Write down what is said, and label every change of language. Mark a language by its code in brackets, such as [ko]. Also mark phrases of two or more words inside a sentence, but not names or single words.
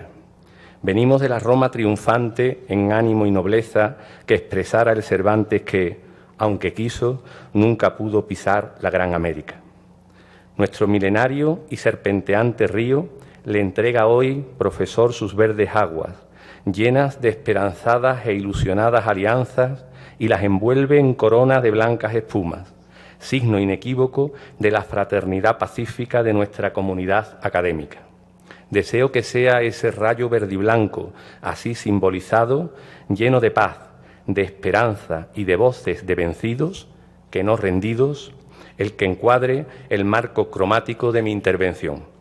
[es] Venimos de la Roma triunfante en ánimo y nobleza que expresara el Cervantes que, aunque quiso, nunca pudo pisar la Gran América. Nuestro milenario y serpenteante río le entrega hoy, profesor, sus verdes aguas, llenas de esperanzadas e ilusionadas alianzas, y las envuelve en corona de blancas espumas, signo inequívoco de la fraternidad pacífica de nuestra comunidad académica. Deseo que sea ese rayo verdiblanco, así simbolizado, lleno de paz, de esperanza y de voces de vencidos, que no rendidos, el que encuadre el marco cromático de mi intervención.